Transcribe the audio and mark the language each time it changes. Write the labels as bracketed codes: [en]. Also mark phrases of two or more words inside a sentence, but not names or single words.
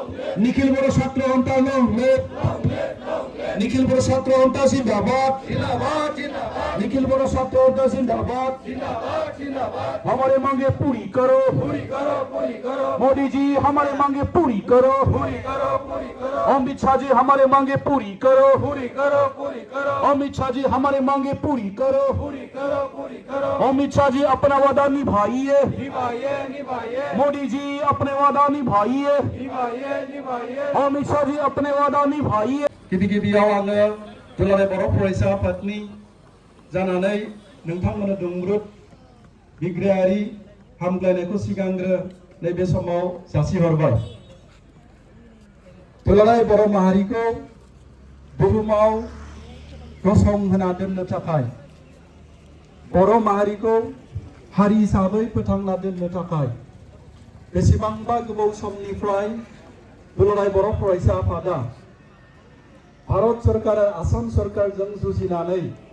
[hi] निखिल बर' छात्र अन्ता [en] long live [hi] निखिल बर' छात्र अन्ता जिंदाबाद निखिल बर' छात्र अन्ता जिंदाबाद हमारे मांगे पूरी करो मोदी जी हमारे मांगे पूरी करो अमित शाह जी हमारे मांगे पूरी करो अमित शाह जी हमारे मांगे पूरी करो अमित शाह जी अपना वादा निभाइए मोदी जी अपने वादा निभाइए अमित शाह जी अपने वादा निभाइए [brx] गिबि-गिबियाव आङो दुलाराय बर' फरायसा आफादनि जानानै नोंथांमोननो दुंब्रुद बिग्रायारि हामग्लायनायखौ सिगांग्रो नैबे समाव जासिहरबाय। दुलाराय बर' माहारिखौ बुहुमाव गसंहोना दोननो थाखाय बर' माहारिखौ हारि हिसाबै फोथांना दोननो थाखाय बेसेबांबा गोबाव समनिफ्राय दुलाराय बर' फरायसा आफादा भारत सरकार आसाम सरकारजों जुजिनानै